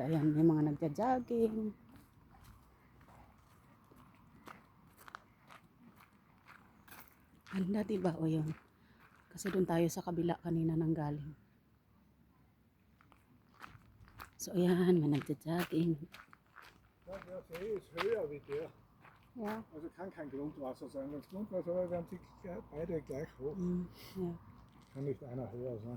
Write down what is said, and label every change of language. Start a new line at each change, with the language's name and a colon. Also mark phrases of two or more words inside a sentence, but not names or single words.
Filipino: Ayan, may mga nagja-jogging. Ganda diba? O yun. Kasi doon tayo sa kabila kanina nang galing. So ayan, may nagja-jogging.
German: Der See ist höher wie der. Ja. Also kann kein Grundwasser sein. Wenn es Grundwasser wäre, wären sie beide gleich hoch. Ja. Kann nicht einer höher sein.